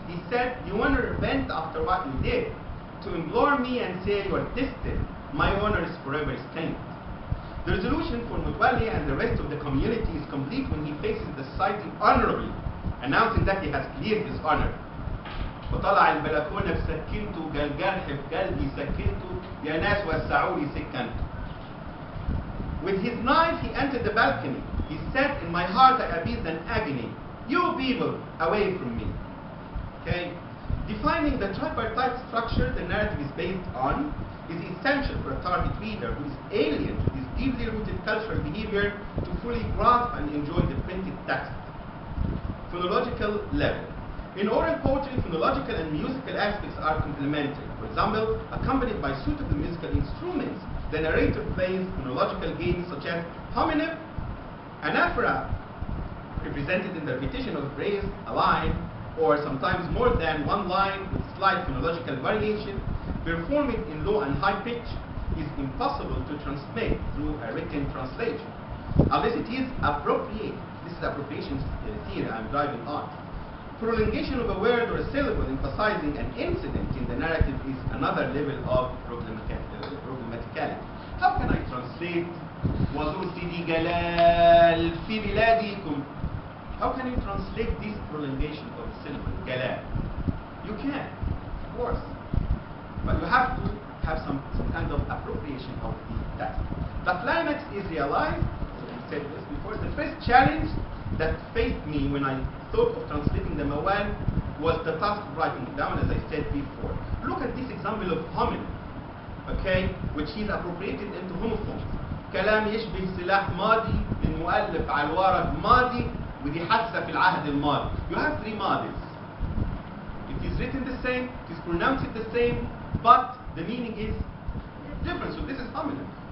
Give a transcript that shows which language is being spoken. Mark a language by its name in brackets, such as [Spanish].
[English] He said, you want to repent after what you did? To implore me and say you are destined, my honor is forever stained. The resolution for Metwally and the rest of the community is complete when he faces the society honorably, announcing that he has cleared his honor. [Arabic] وطلع البلكونة بسكنته قال جرح في قلبي سكنته يا ناس وسعوا لي سكنته. [English] With his knife he entered the balcony. He said, in my heart I appeased an agony. You people, away from me. Okay? Defining the tripartite structure the narrative is based on is essential for a target reader who is alien to this deeply rooted cultural behavior to fully grasp and enjoy the printed text. Phonological level. In oral poetry, phonological and musical aspects are complementary. For example, accompanied by suitable musical instruments, the narrator plays phonological games such as homonym, anaphora, represented in the repetition of a phrase, a line, or sometimes more than one line with slight phonological variation. Performing in low and high pitch is impossible to transmit through a written translation, unless it is appropriate. This is appropriation theory I'm driving on. Prolongation of a word or a syllable emphasizing an incident in the narrative is another level of problematicality. How can I translate [Arabic] وزرت دي جلال في بلادكم? [English] How can you translate this prolongation of the syllable جلال? You can, of course, but you have to have some kind of appropriation of the text. The climax is realized, I said this before, the first challenge that faced me when I thought of translating the Mawwāl was the task of writing it down, as I said before. Look at this example of homonym, okay, which is appropriated into homophones. [Arabic] كلام يشبه سلاح ماضي للمؤلف على الورق ماضي ودي حادثة في العهد الماضي. [English] You have three ماضيs. It is written the same, it is pronounced the same, but the meaning is different. So this is homonym.